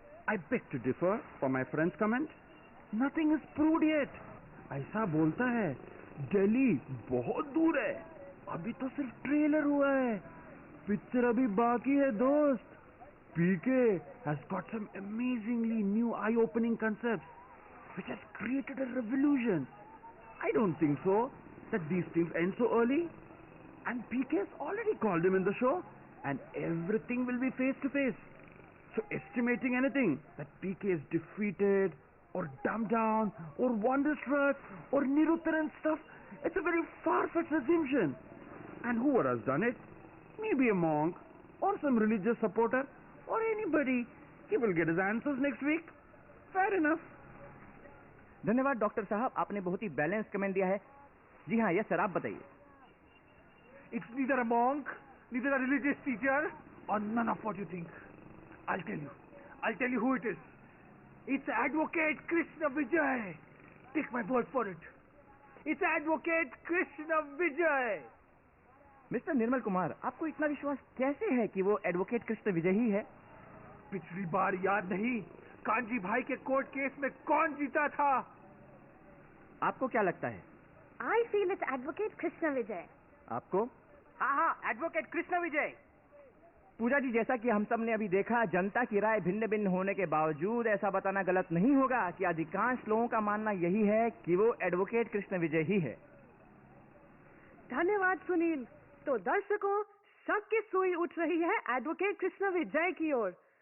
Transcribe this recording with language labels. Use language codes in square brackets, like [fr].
[en] I beg to differ from my friend's comment. Nothing is proved yet. [hi] ऐसा बोलता है दिल्ली बहुत दूर है, अभी तो सिर्फ ट्रेलर हुआ है, पिक्चर अभी बाकी है दोस्त. [en] PK has got some amazingly new eye-opening concepts which has created a revolution. I don't think so that these things end so early. And PK has already called him in the show, and everything will be face to face. So estimating anything that PK is defeated or dumbed down or wonderstruck or Niruttara and stuff, it's a very far-fetched assumption. And whoever has done it, maybe a monk or some religious supporter or anybody, he will get his answers next week. Fair enough. [hi] धन्यवाद doctor साहब, आपने बहुत ही balance comment दिया है. जी हाँ, [en] yes sir, [hi] आप बताइए. [en] It's neither a monk, neither a religious teacher, or none of what you think. I'll tell you who it is. It's Advocate Krishna Vijay. Take my word for it. It's Advocate Krishna Vijay. [hi] Mister Nirmal Kumar, आपको इतना विश्वास कैसे है कि वो advocate Krishna विजय ही है? पिछली बार याद नहीं, कांजी भाई के कोर्ट केस में कौन जीता था? आपको क्या लगता है? [en] I feel it's Advocate Krishna Vijay. [hi] आपको? हाँ, एडवोकेट कृष्ण विजय. पूजा जी, जैसा कि हम सब ने अभी देखा, जनता की राय भिन्न भिन्न होने के बावजूद ऐसा बताना गलत नहीं होगा कि अधिकांश लोगों का मानना यही है कि वो एडवोकेट कृष्ण विजय ही है. धन्यवाद सुनील. तो दर्शकों, शक की सुई उठ रही है एडवोकेट कृष्ण विजय की ओर.